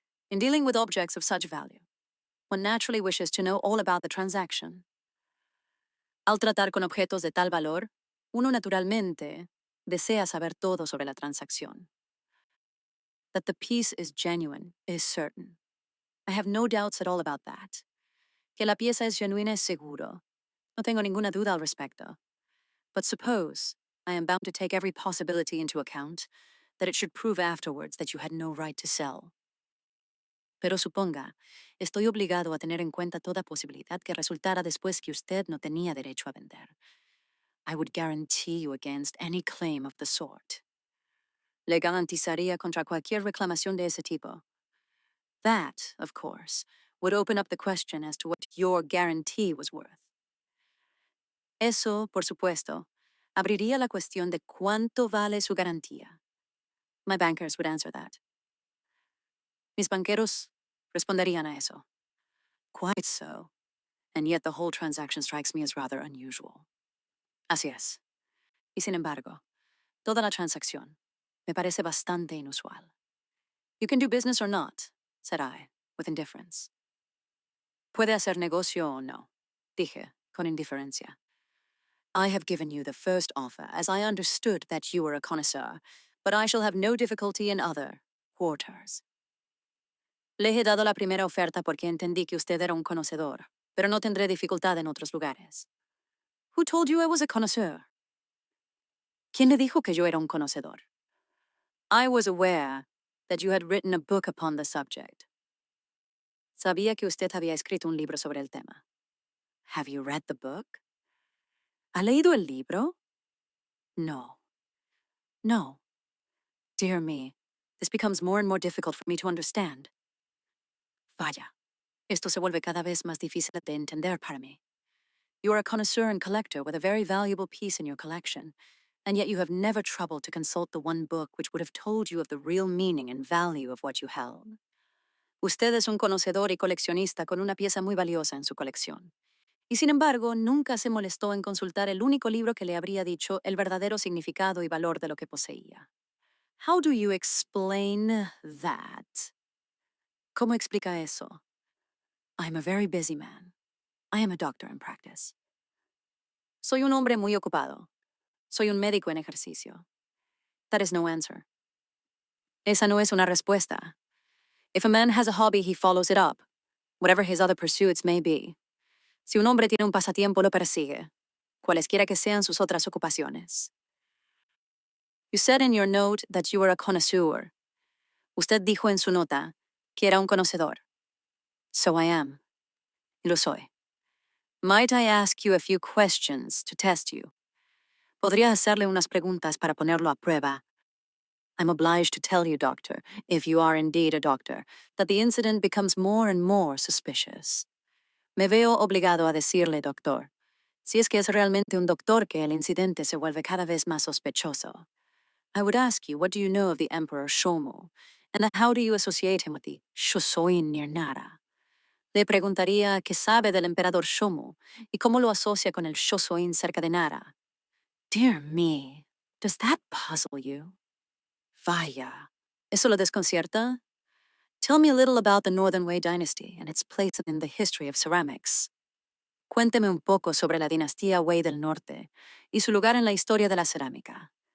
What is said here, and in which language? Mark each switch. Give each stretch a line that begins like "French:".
English: In dealing with objects of such value, one naturally wishes to know all about the transaction.
Spanish: Al tratar con objetos de tal valor, uno naturalmente desea saber todo sobre la transacción.
English: That the piece is genuine is certain. I have no doubts at all about that.
Spanish: Que la pieza es genuina es seguro. No tengo ninguna duda al respecto.
English: But suppose I am bound to take every possibility into account, that it should prove afterwards that you had no right to sell.
Spanish: Pero suponga, estoy obligado a tener en cuenta toda posibilidad que resultara después que usted no tenía derecho a vender.
English: I would guarantee you against any claim of the sort.
Spanish: Le garantizaría contra cualquier reclamación de ese tipo.
English: That, of course, would open up the question as to what your guarantee was worth.
Spanish: Eso, por supuesto, abriría la cuestión de cuánto vale su garantía.
English: My bankers would answer that.
Spanish: Mis banqueros responderían a eso.
English: Quite so. And yet the whole transaction strikes me as rather unusual.
Spanish: Así es. Y sin embargo, toda la transacción me parece bastante inusual.
English: You can do business or not, said I, with indifference.
Spanish: Puede hacer negocio o no, dije, con indiferencia.
English: I have given you the first offer, as I understood that you were a connoisseur, but I shall have no difficulty in other quarters.
Spanish: Le he dado la primera oferta porque entendí que usted era un conocedor, pero no tendré dificultad en otros lugares.
English: Who told you I was a connoisseur?
Spanish: ¿Quién le dijo que yo era un conocedor?
English: I was aware that you had written a book upon the subject.
Spanish: Sabía que usted había escrito un libro sobre el tema.
English: Have you read the book?
Spanish: ¿Ha leído el libro?
English: No. No. Dear me, this becomes more and more difficult for me to understand.
Spanish: Vaya, esto se vuelve cada vez más difícil de entender para mí.
English: You are a connoisseur and collector with a very valuable piece in your collection, and yet you have never troubled to consult the one book which would have told you of the real meaning and value of what you held.
Spanish: Usted es un conocedor y coleccionista con una pieza muy valiosa en su colección. Y sin embargo, nunca se molestó en consultar el único libro que le habría dicho el verdadero significado y valor de lo que poseía.
English: How do you explain that?
Spanish: ¿Cómo explica eso?
English: I am a very busy man. I am a doctor in practice.
Spanish: Soy un hombre muy ocupado. Soy un médico en ejercicio.
English: That is no answer.
Spanish: Esa no es una respuesta.
English: If a man has a hobby, he follows it up, whatever his other pursuits may be.
Spanish: Si un hombre tiene un pasatiempo, lo persigue, cualesquiera que sean sus otras ocupaciones.
English: You said in your note that you were a connoisseur.
Spanish: Usted dijo en su nota que era un conocedor.
English: So I am.
Spanish: Y lo soy.
English: Might I ask you a few questions to test you?
Spanish: Podría hacerle unas preguntas para ponerlo a prueba.
English: I'm obliged to tell you, doctor, if you are indeed a doctor, that the incident becomes more and more suspicious.
Spanish: Me veo obligado a decirle, doctor, si es que es realmente un doctor que el incidente se vuelve cada vez más sospechoso.
English: I would ask you, what do you know of the Emperor Shomu? And then how do you associate him with the Shosoin near Nara?
Spanish: Le preguntaría qué sabe del Emperador Shomu y cómo lo asocia con el Shosoin cerca de Nara.
English: Dear me, does that puzzle you?
Spanish: Vaya, ¿eso lo desconcierta?
English: Tell me a little about the Northern Wei dynasty and its place in the history of ceramics.
Spanish: Cuénteme un poco sobre la dinastía Wei del Norte y su lugar en la historia de la cerámica.